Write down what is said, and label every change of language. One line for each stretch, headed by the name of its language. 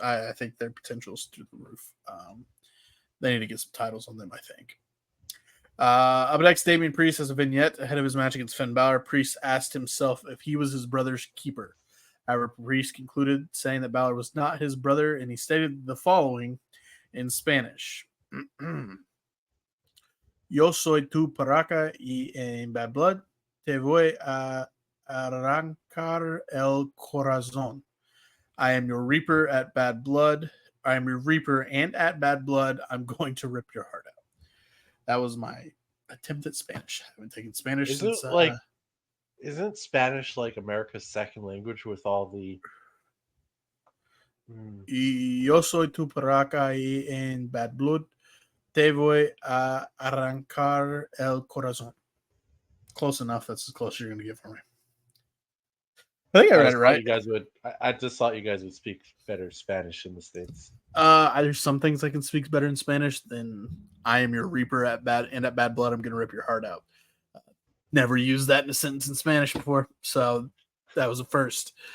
English: I think their potential is through the roof. They need to get some titles on them, I think. Up next, Damian Priest has a vignette ahead of his match against Finn Balor. Priest asked himself if he was his brother's keeper. However, Priest concluded saying that Balor was not his brother, and he stated the following in Spanish.
Spanish: Yo soy tu paraca y en bad blood te voy a arrancar el corazón.
English: I am your reaper at bad blood. I am your reaper and at bad blood. I'm going to rip your heart out. That was my attempt at Spanish. I haven't taken Spanish since. Isn't Spanish like America's second language with all the?
Spanish: Yo soy tu paraca y en bad blood te voy a arrancar el corazón.
English: Close enough. That's as close as you're going to get for me. I think I read it right. I just thought you guys would speak better Spanish in the States. There's some things I can speak better in Spanish than I am your reaper at bad blood. I'm going to rip your heart out. Never used that in a sentence in Spanish before, so that was a first.